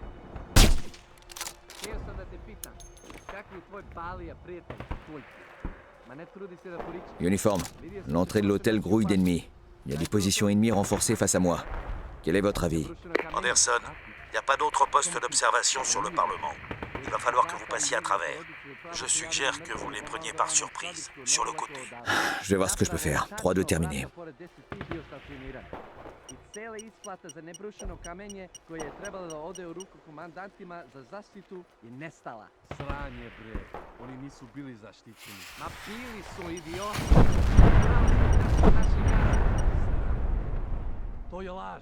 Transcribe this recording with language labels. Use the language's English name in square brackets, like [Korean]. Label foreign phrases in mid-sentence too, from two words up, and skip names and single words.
[Serbian] Htio sam da te pitam, kakvi je tvoj balija prijatelj? Tvoj prijatelj. Ma ne trudi se da poriči. [French] Uniforme, l'entrée de l'hôtel grouille d'ennemis. Il y a des positions ennemies renforcées face à moi. Quel est votre avis? Anderson, il n'y a pas d'autre poste d'observation sur le Parlement. Il va falloir que vous passiez à travers. Je suggère que vous les preniez par surprise, sur le côté. Je vais voir ce que je peux faire. 3-2 terminé. [Serbian] I cela isplata za nebrušeno kamenje koje je trebalo da ode u ruku komandantima za zaštitu je nestala. Sranje bre, oni nisu bili zaštićeni. Ma bili su idioti. To je laž.